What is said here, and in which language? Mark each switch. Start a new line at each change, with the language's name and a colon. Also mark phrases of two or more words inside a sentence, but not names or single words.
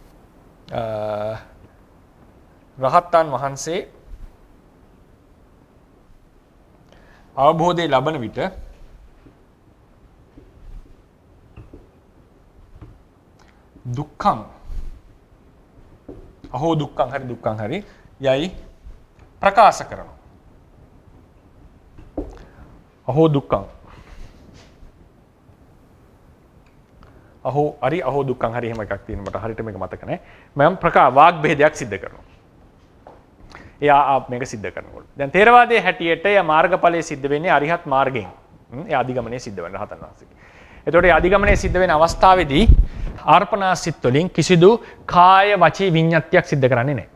Sinhala: රහතන් වහන්සේ අවබෝධය ලබන විට
Pali: දුක්ඛං අහෝ දුක්ඛං
Sinhala: හරි යයි ප්‍රකාශ කරනවා.
Pali: අහෝ දුක්ඛං අහෝ දුක්ඛං
Sinhala: හරි එහෙම එකක් තියෙනවා. මට හරියට මේක මතක නැහැ. මම වාග් බෙහෙදයක් සිද්ධ කරනවා. එයා මේක සිද්ධ කරනකොට. දැන් ථේරවාදයේ හැටියට යා මාර්ගඵලයේ සිද්ධ වෙන්නේ අරිහත් මාර්ගයෙන්. ඒ අධිගමනයේ සිද්ධ වෙන රහතන් වහන්සේගේ. එතකොට ඒ අධිගමනයේ සිද්ධ වෙන අවස්ථාවේදී අර්පණා සිත් වලින් කිසිදු කාය වචී විඤ්ඤාතියක් සිද්ධ කරන්නේ නැහැ.